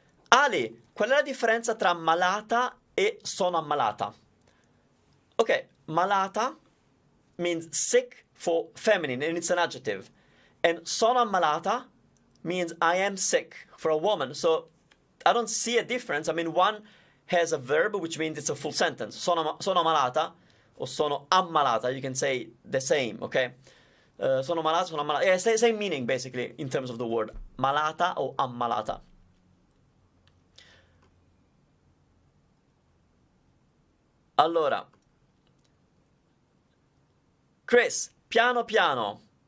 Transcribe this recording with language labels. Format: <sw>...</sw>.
<it>Ali, qual è la differenza tra malata e sono ammalata?</it> <en>Okay, malata means sick for feminine, and it's an adjective. And sono ammalata means I am sick for a woman. So I don't see a difference. I mean, one has a verb, which means it's a full sentence.</en> <it>Sono malata or sono ammalata.</it> <en>You can say the same, okay?</en> <it>Sono malata, sono ammalata.</it> <en>Yeah, same meaning, basically, in terms of the word. Malata or ammalata.</en> <it>Allora, Chris, piano piano.</it>